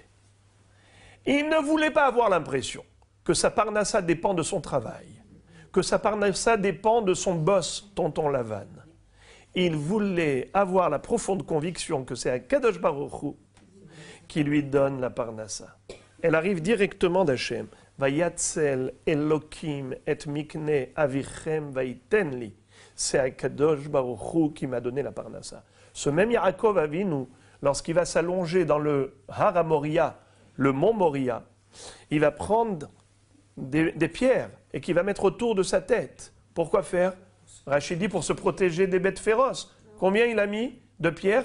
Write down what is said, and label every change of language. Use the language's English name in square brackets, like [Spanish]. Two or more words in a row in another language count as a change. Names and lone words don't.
[French] Il ne voulait pas avoir l'impression que sa parnassa dépend de son travail, que sa parnassa dépend de son boss, tonton Lavan. Il voulait avoir la profonde conviction que c'est [Hebrew] הקדוש ברוך הוא [French] qui lui donne la parnassa. Elle arrive directement d'Hachem. [Hebrew] ויצל אלהים את מקנה אביכם ויתן לי. [French] C'est [Hebrew] הקדוש ברוך הוא [French] qui m'a donné la parnassa. Ce même Yaakov Avinu, lorsqu'il va s'allonger dans le Har Moria, le mont Moria, il va prendre des pierres et qu'il va mettre autour de sa tête. Pourquoi faire? Rachid dit pour se protéger des bêtes féroces. Combien il a mis de pierres?